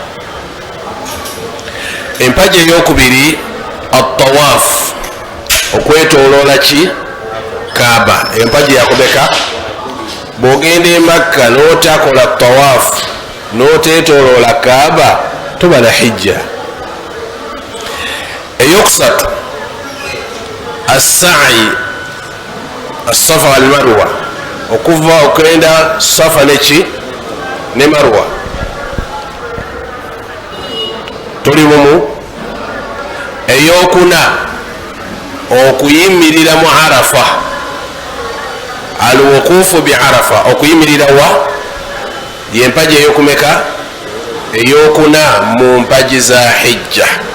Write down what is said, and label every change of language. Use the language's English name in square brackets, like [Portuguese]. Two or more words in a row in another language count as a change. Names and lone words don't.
[Ganda] empagi eyokubiri at-tawaf, okwetoloola ki kaaba. empagi yakubeka bwogenda e Makka notakola tawaf notetoloola kaaba tobala hijja. eyokusatu [Arabic] السعي الصفا والمروة, [Ganda] okuva okenda safa neki ne marwa, tuli mumu. eyokuna okuyimirira mu arafa, [Arabic] الوقوف بعرفة, [Ganda] okuyimirira wa yempaji eyokumeka, eyokuna mu mpaji za hijja.